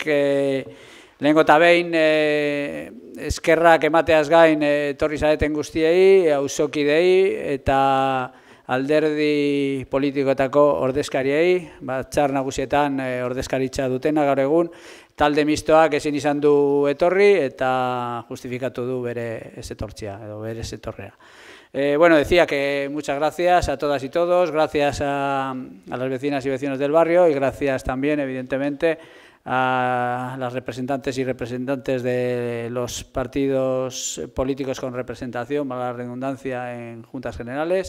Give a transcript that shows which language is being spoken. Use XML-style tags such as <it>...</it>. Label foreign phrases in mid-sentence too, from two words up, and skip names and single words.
<eu>Lehengo eta behin eskerrak emateaz gain etorri zareten guztiei, auzokidei eta alderdi politikoetako ordezkariei, batzar nagusietan ordezkaritza dutena gaur egun, talde mistoak ezin izan du etorri eta justifikatu du bere ez etortzea edo bere ez etorrea.</eu> <es>Bueno, decía que muchas gracias a todas y todos, gracias a las vecinas y vecinos del barrio y gracias también, evidentemente, a las representantes y representantes de los partidos políticos con representación, valga la redundancia, en juntas generales.</es>